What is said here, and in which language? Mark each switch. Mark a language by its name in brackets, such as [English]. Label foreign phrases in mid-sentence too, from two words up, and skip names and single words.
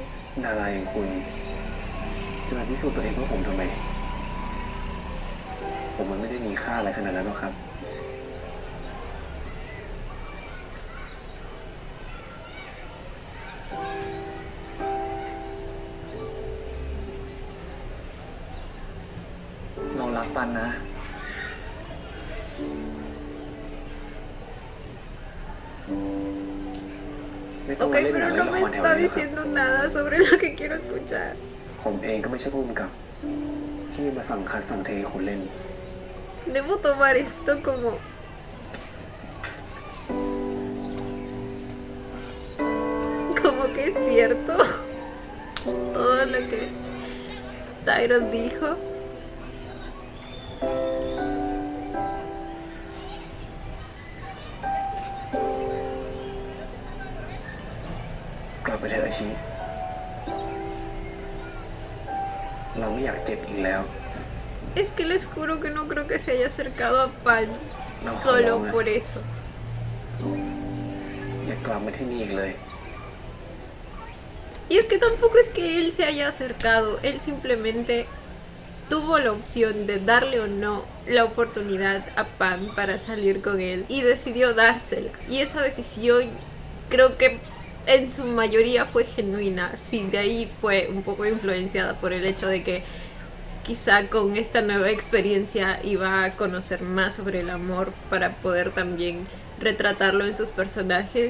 [Thai] ดาราอย่างคุณจะมาพิสูจน์ตัวเองเพื่อผมทำไม ผมมันไม่ได้มีค่าอะไรขนาดนั้นหรอกครับ เรารักปันนะ ไม่ต้อง [Spanish] Ok, [Thai] มาเล่นห [Spanish] pero [Thai] นังเล่น [Spanish] no [Thai] ละ [Spanish] me [Thai] ครแถว [Spanish] está [Thai] นี้ครับ [Spanish] diciendo nada sobre lo que quiero escuchar. [Thai] ผมเองก็ไม่ใช่ผู้กำกับ ที่มาสั่งคัดสั่งเทคุณเล่น [Spanish] Debo tomar esto como... Como que es cierto. Todo lo que Tyron dijo. [Thai] กลับไปเถอะอาชีเราไม่อยากเจ็บอีกแล้ว [Spanish] Es que les juro que no creo que se haya acercado a Pan No, solo jamás. por eso. [Thai] อย่ากลับมาที่นี่อีกเลย [Spanish] Y es que tampoco es que él se haya acercado, él simplemente tuvo la opción de darle o no la oportunidad a Pam para salir con él y decidió dársela. Y esa decisión creo que en su mayoría fue genuina, sí, de ahí fue un poco influenciada por el hecho de que quizá con esta nueva experiencia iba a conocer más sobre el amor para poder también retratarlo en sus personajes.